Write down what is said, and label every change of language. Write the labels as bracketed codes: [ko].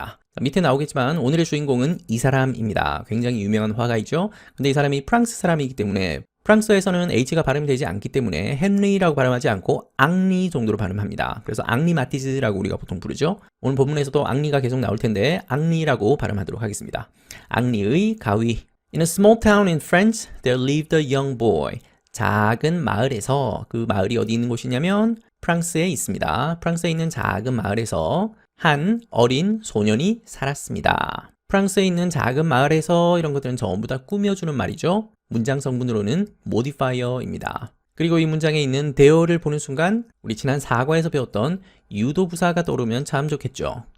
[ko] 자, 밑에 나오겠지만 오늘의 주인공은 이 사람입니다. 굉장히 유명한 화가이죠. 근데 이 사람이 프랑스 사람이기 때문에 프랑스에서는 H가 발음이 되지 않기 때문에 헨리라고 발음하지 않고 앙리 정도로 발음합니다. 그래서 앙리 마티즈라고 우리가 보통 부르죠. 오늘 본문에서도 앙리가 계속 나올 텐데 앙리라고 발음하도록 하겠습니다. 앙리의 가위. [en] In a small town in France, there lived a young boy. [ko] 작은 마을에서, 그 마을이 어디 있는 곳이냐면 프랑스에 있습니다. 프랑스에 있는 작은 마을에서 한 어린 소년이 살았습니다. 프랑스에 있는 작은 마을에서 이런 것들은 전부 다 꾸며주는 말이죠. 문장 성분으로는 modifier입니다. 그리고 이 문장에 있는 there를 보는 순간 우리 지난 사과에서 배웠던 유도부사가 떠오르면 참 좋겠죠.